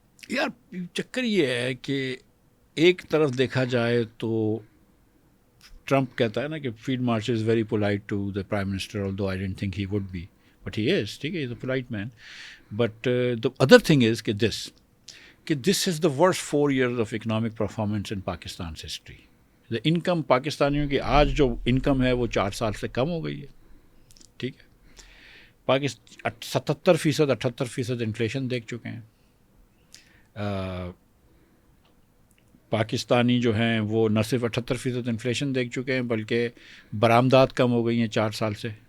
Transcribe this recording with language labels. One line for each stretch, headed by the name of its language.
Urdu: یار چکر یہ ہے کہ ایک طرف دیکھا جائے تو ٹرمپ کہتا ہے نا کہ
English: Field marshal is very polite to the prime minister, although I didn't think he would be, but he is.
Urdu: ٹھیک ہے,
English: he is a polite man. But the other thing is
Urdu: کہ
English: this is the worst 4 years of economic performance in Pakistan's history. The income
Urdu: پاکستانیوں کی آج جو income ہے وہ 4 سال سے کم ہو گئی ہے. ٹھیک ہے, 77% 78% انفلیشن دیکھ چکے ہیں. پاکستانی جو ہیں وہ نہ صرف 78% انفلیشن دیکھ چکے ہیں بلکہ برآمدات کم ہو گئی ہیں 4 سال سے.